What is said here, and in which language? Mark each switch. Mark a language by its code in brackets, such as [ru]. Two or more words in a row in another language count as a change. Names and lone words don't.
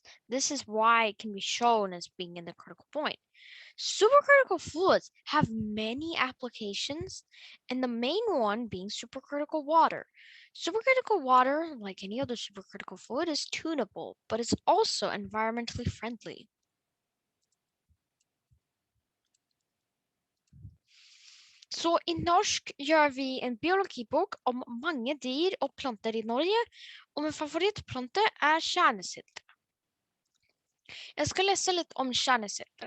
[en] This is why it can be shown as being in the critical point. Supercritical fluids have many applications, and the main one being supercritical water. Supercritical water, like any other supercritical fluid, is tunable, but it's also environmentally friendly. [no] Så i norsk gjør vi en biologibok om mange dyr og planter i Norge, og min favorittplante er kjernesild. Jeg skal lese litt om kjernesilder.